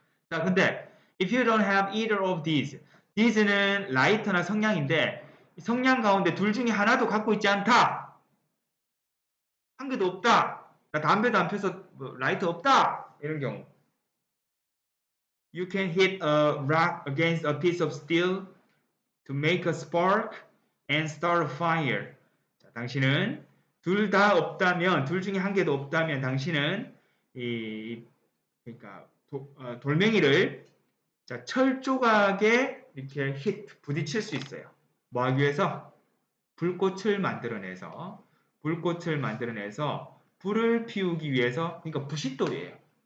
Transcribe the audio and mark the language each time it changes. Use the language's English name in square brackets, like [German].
[Korean] 자, 근데 [English] if you don't have either of these [Korean] 는 라이터나 성냥인데 성냥 가운데 둘 중에 하나도 갖고 있지 않다. 한 개도 없다. 나 담배도 안 펴서 뭐 라이터 없다. 이런 경우. [English] You can hit a rock against a piece of steel to make a spark and start a fire. [Korean] 자, 당신은 둘 다 없다면, 둘 중에 한 개도 없다면 당신은 그러니까 돌멩이를 자, 철 조각에 이렇게 부딪힐 수 있어요. 뭐 하기 위해서? 불꽃을 만들어내서 불을 피우기 위해서, 그러니까 부싯돌이에요.